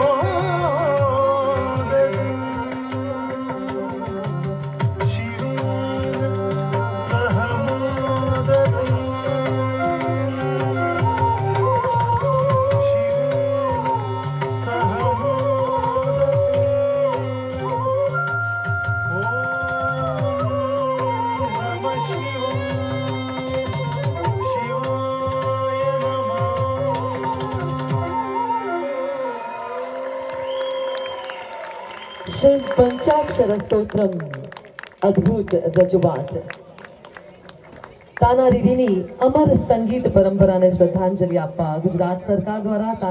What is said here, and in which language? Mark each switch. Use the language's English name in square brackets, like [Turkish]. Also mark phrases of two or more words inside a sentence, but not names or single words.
[Sanskrit] मोदते शिवेन सह मोदते शिवेन सह मोदते ॐ नमः शिवाय नमः [Gujarati] शिव पंचाक्षर स्तोत्रम અદ્ભુત રજૂઆત તાના રીરીની અમર સંગીત પરંપરાને શ્રદ્ધાંજલિ આપવા ગુજરાત સરકાર દ્વારા